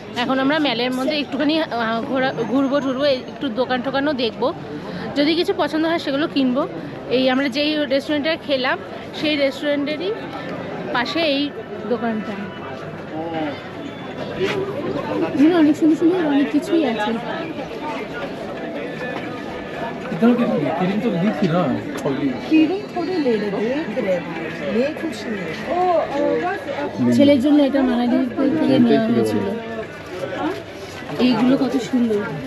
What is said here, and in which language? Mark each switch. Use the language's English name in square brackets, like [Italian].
[Bangla] এখন আমরা ম্যালের মধ্যে একটুখানি ঘুরবো টুরবো, একটু দোকান টোকানও দেখবো, যদি কিছু পছন্দ হয় সেগুলো কিনবো। এই আমরা যেই রেস্টুরেন্টে খেলাম সেই রেস্টুরেন্টেরই পাশে এই দোকানটা, এখানে অনেক সুন্দর সুন্দর অনেক কিছুই আছে। [Hindi] इधर की क्रीम तो दी थी ना? क्रीम थोड़े ले ले देख रहे ये कुछ नहीं। [Bangla] ছেলের জন্য এটা মানালি থেকে নেওয়া হয়েছিল। এইগুলো কত সুন্দর।